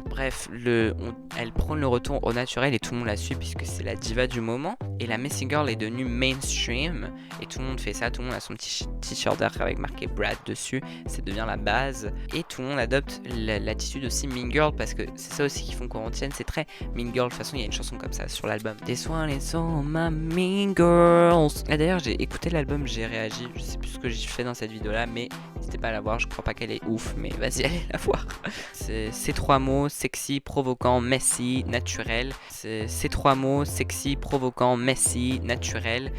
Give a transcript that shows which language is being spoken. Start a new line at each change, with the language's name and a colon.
French: Bref, elle prône le retour au naturel et tout le monde la suit puisque c'est la diva du moment. Et la messy girl est devenue mainstream et tout le monde fait ça, tout le monde a son petit t-shirt avec marqué Brat dessus, ça devient la base. Et tout le monde adopte l'attitude aussi mean girl parce que c'est ça aussi qui font qu'on retienne, c'est très mean girl. De toute façon, il y a une chanson comme ça sur l'album.
English: This one is all my mean girls.
French: Et d'ailleurs, j'ai écouté l'album, j'ai réagi, je sais plus ce que j'ai fait dans cette vidéo là, mais n'hésitez pas à la voir, je crois pas qu'elle est ouf, mais vas-y, allez la voir. C'est ces 3 mots, sexy, provoquant, messy, naturel. C'est ces 3 mots, sexy, provoquant, messy, naturel.